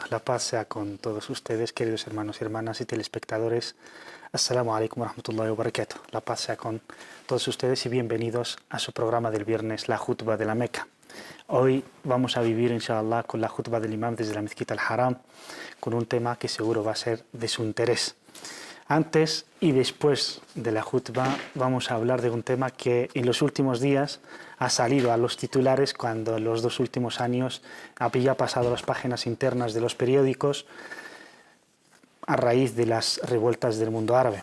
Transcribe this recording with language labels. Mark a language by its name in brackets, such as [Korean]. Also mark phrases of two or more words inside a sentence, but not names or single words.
[Spanish] La paz sea con todos ustedes, queridos hermanos y hermanas y telespectadores. [Arabic] السلام عليكم ورحمة الله وبركاته. [Spanish] La paz sea con todos ustedes y bienvenidos a su programa del viernes, la Jutba de la Meca. Hoy vamos a vivir, inshallah, con la Jutba del Imam desde la Mezquita al-Haram, con un tema que seguro va a ser de su interés. Antes y después de la Jutba vamos a hablar de un tema que en los últimos días ha salido a los titulares cuando en los 2 últimos años había pasado a las páginas internas de los periódicos a raíz de las revueltas del mundo árabe.